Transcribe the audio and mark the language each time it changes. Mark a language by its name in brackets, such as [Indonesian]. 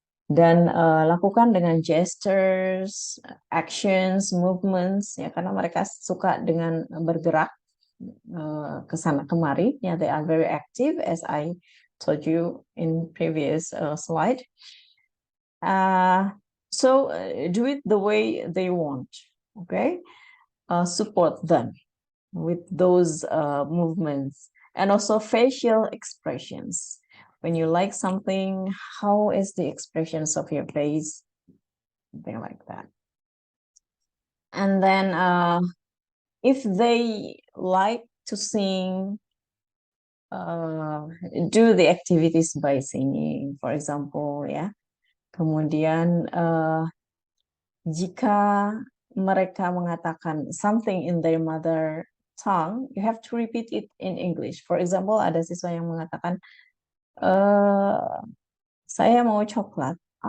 [Indonesian] Dan lakukan dengan gestures, actions, movements, ya, karena mereka suka dengan bergerak. kesana kemari. [English] Yeah, they are very active, as I told you in previous slide. So do it the way they want. Okay, support them with those movements, and also facial expressions. When you like something, how is the expressions of your face? Something like that. And then if they like to sing, do the activities by singing, for example, ya. [Indonesian] Kemudian jika mereka mengatakan [English] something in their mother tongue, you have to repeat it in English. For example, [Indonesian] ada siswa yang mengatakan, saya mau coklat.